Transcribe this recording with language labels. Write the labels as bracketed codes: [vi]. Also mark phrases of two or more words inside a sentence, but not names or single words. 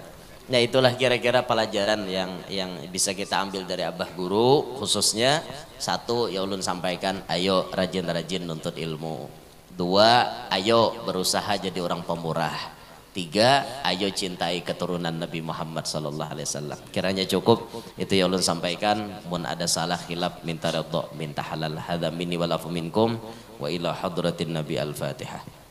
[id] Nah itulah kira-kira pelajaran yang bisa kita ambil dari Abah Guru, khususnya satu ya ulun sampaikan ayo rajin-rajin nuntut ilmu. Dua, ayo berusaha jadi orang pemurah. Tiga, ayo cintai keturunan Nabi Muhammad SAW. Kiranya cukup itu yang ulun sampaikan. [bjn] Mun ada salah khilaf minta redha minta halal [ar] هذا مني والعفو منكم وإلى حضرة النبي الفاتحة.